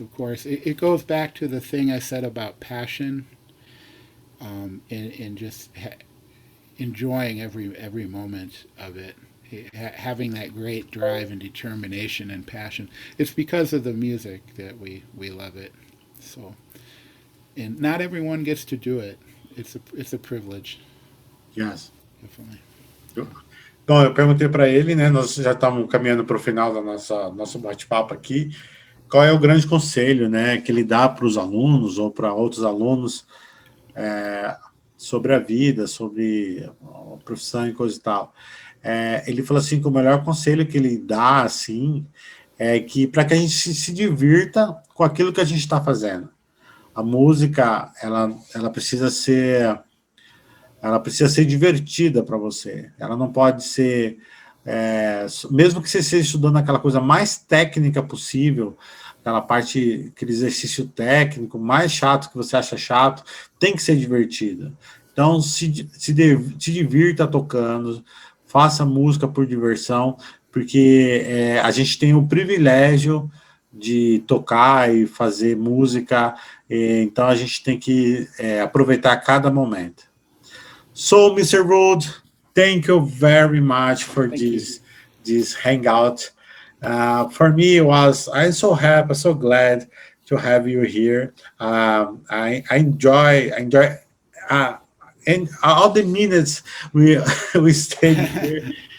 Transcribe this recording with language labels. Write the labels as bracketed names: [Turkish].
[English] Of course, it goes back to the thing I said about passion, and just enjoying every moment of it, having that great drive and determination and passion. It's because of the music that we love it. So, and not everyone gets to do it. It's a privilege, Yes. definitely. [Portuguese] Bom, eu perguntei para ele, né? Nós já estamos caminhando para o final da nosso bate-papo aqui. Qual é o grande conselho, né, que ele dá para os alunos ou para outros alunos sobre a vida, sobre a profissão e coisa e tal? Ele falou assim que o melhor conselho que ele dá, assim, é que para que a gente se divirta com aquilo que a gente está fazendo. A música, ela precisa ser divertida para você. Ela não pode ser, mesmo que você esteja estudando aquela coisa mais técnica possível, aquela parte, aquele exercício técnico mais chato que você acha chato, tem que ser divertida. Então, se divirta tocando, faça música por diversão, porque a gente tem o privilégio de tocar e fazer música, então a gente tem que aproveitar cada momento. [English] So, Mr. Rood, thank you very much for this hangout. For me, I'm so happy, so glad to have you here. I enjoy, and all the minutes we stayed here.